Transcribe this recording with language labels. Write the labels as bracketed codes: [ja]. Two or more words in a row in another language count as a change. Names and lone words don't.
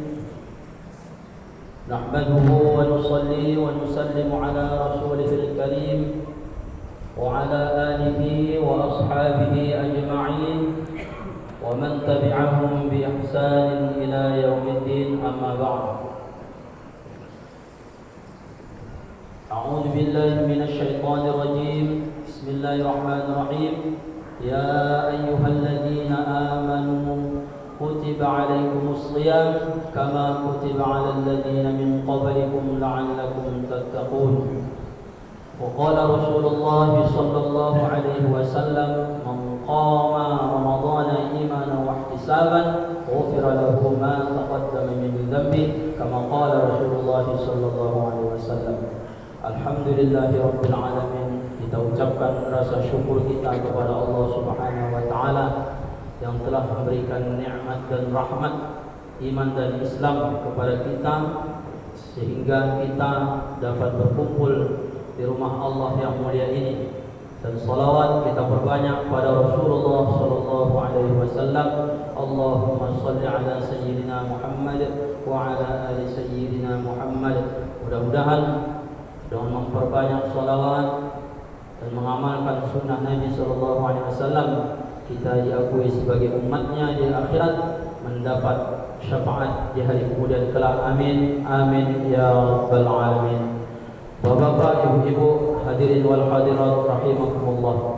[ar] نحمده ونصلي ونسلم على رسوله الكريم وعلى آله وأصحابه أجمعين ومن تبعهم بإحسان إلى يوم الدين، أما بعد. أعوذ بالله من الشيطان الرجيم. Bismillahirrahmanirrahim. يا أيها الذين آمنوا كتب عليكم الصيام كما كتب على الذين من قبلكم لعلكم تتقون. وقال رسول الله صلى الله عليه وسلم، من قام رمضان إيمانا واحتسابا غفر له ما تقدم من ذنبه، كما قال رسول الله صلى الله عليه وسلم. الحمد لله رب العالمين. [id] Kita ucapkan rasa syukur kita kepada Allah [ar] سبحانه وتعالى [id] yang telah memberikan nikmat dan rahmat iman dan Islam kepada kita sehingga kita dapat berkumpul di rumah Allah yang mulia ini. Dan salawat kita perbanyak pada Rasulullah [ar] صلى الله عليه وسلم. اللهم صل على سيدنا محمد وعلى آل سيدنا محمد. [id] Mudah-mudahan dengan memperbanyak salawat dan mengamalkan sunnah Nabi [ar] صلى الله عليه وسلم, [id] kita diakui sebagai umatnya di akhirat, mendapat syafaat di hari kemudian kelak. [ar] آمين آمين يا رب العالمين. [id] Bapak-bapak, ibu-ibu, [ar] حاضرين والحاضرات رحمكم الله.